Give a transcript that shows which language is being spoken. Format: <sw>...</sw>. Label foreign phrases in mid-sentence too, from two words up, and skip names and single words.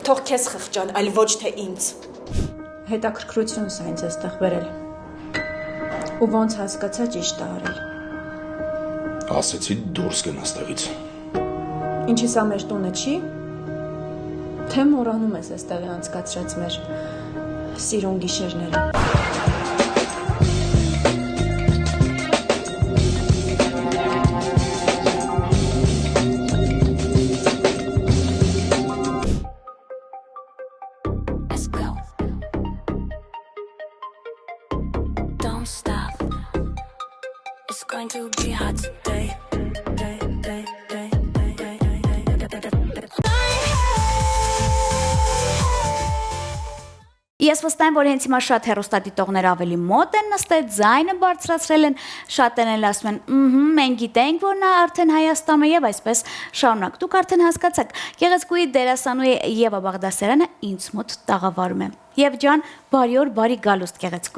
<hy>Թող քեզ խղճան, այլ ոչ թե ինձ։ Հետաքրքրությունս է ինձ այստեղ բերել։ Ու ոնց հասկացա ճիշտ է արել։ Ասեցի դուրս գնա ստեղից։ Ինչի սա մեր տունը չի։ Թե մոռանում ես այստեղ անցկացրած մեր սիրուն գիշերները։</hy> <en>Let's go. Don't stop. It's going to be hot today.</en> <hy>Ես վստահ եմ, որ հենց հիմա շատ հեռուստադիտողներ ավելի մոտ են նստել, ձայնը բարձրացրել են, շատերն էլ ասում են, մենք գիտենք, որ նա արդեն Հայաստանում է եւ այսպես շարունակ։ Դուք արդեն հասկացաք, Գեղեցկուհի դերասանուհի Եվա Բաղդասարյանը ինձ մոտ տաղավարում է։ Եվ ջան, բարի օր, բարի գալուստ Գեղեցկուհի։</hy>